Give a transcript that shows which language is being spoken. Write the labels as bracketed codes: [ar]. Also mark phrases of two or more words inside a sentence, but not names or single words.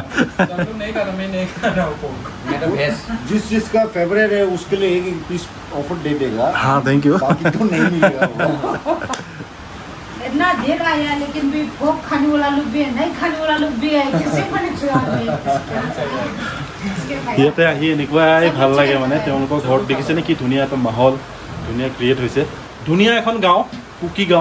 [hi] नहीं खाता मैं नहीं खा रहा हूँ मैं तो भेज जिस जिसका फेवरेट है उसके लिए एक पीस ऑफर दे देगा। हाँ [en] thank you [hi] बाकी तो नहीं मिलेगा। इतना देर आया लेकिन भी भोग खाने वाला लोग भी है नहीं खाने वाला लोग भी है किसी को नहीं खिला [as] ইয়াতে আহি এনেকুৱাই ভাল লাগে মানে তেওঁলোকৰ ঘৰত দেখিছেনে কি ধুনীয়া এটা মাহল ধুনীয়া ক্ৰিয়েট হৈছে ধুনীয়া এখন গাঁও কুকি গাঁও